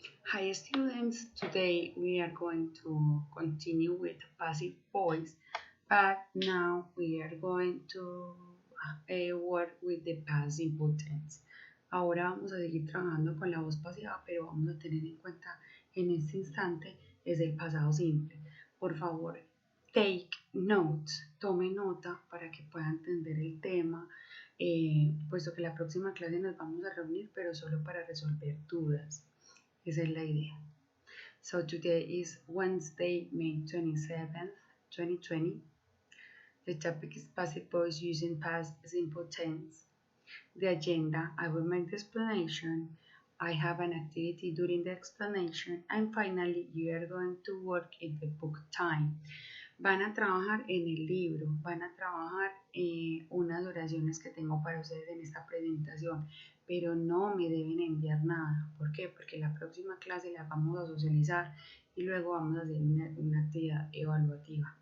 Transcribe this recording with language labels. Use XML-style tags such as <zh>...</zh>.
<en>Hi students, today we are going to continue with passive voice, but now we are going to work with the past simple tense.</en> <es>Ahora vamos a seguir trabajando con la voz pasiva, pero vamos a tener en cuenta en este instante es el pasado simple. Por favor,</es> <en>take notes,</en> <es>tome nota para que pueda entender el tema, puesto que la próxima clase nos vamos a reunir, pero solo para resolver dudas. Esa es la idea.</es> <en>So today is Wednesday, May 27th, 2020. The topic is passive voice using past simple tense. The agenda, I will make the explanation. I have an activity during the explanation. And finally, you are going to work in the book time.</en> <es>Van a trabajar en el libro, van a trabajar unas oraciones que tengo para ustedes en esta presentación, pero no me deben enviar nada. ¿Por qué? Porque la próxima clase la vamos a socializar y luego vamos a hacer una actividad evaluativa.</es>